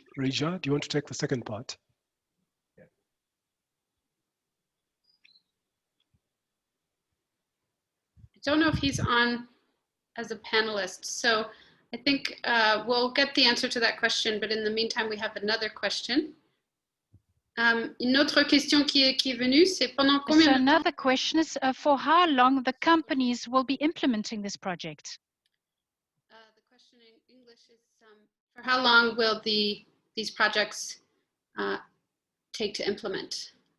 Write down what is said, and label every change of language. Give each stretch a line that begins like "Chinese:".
English: Rija, do you want to take the second part? Yeah. I don't know if he's on as a panelist, so I think we'll get the answer to that question, but in the meantime, we have another question.
French: Une autre question qui est venue, c'est pendant combien
English: So another question is for how long the companies will be implementing this project? The question in English is for how long will these projects take to implement?